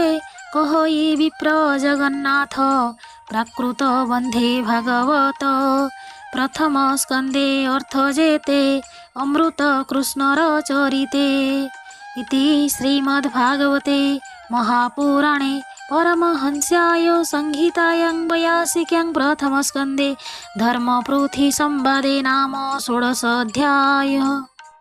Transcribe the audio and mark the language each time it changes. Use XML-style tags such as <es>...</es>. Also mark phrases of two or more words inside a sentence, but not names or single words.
<or>କହଇ ବିପ୍ର ଜଗନ୍ନାଥ ପ୍ରାକୃତ ବନ୍ଧେ ଭାଗବତ ପ୍ରଥମ ସ୍କନ୍ଧେ ଅର୍ଥ ଯେତେ ଅମୃତ କୃଷ୍ଣର ଚରିତେ।</or> <sa>ଇତି ଶ୍ରୀମଦ୍ଭାଗବତେ ମହାପୁରାଣେ परमहंस्याय संहितायां वैयासिक्यां प्रथमस्कन्धे धर्मपृथ्वी संवादे नाम 16 अध्यायः।</sa>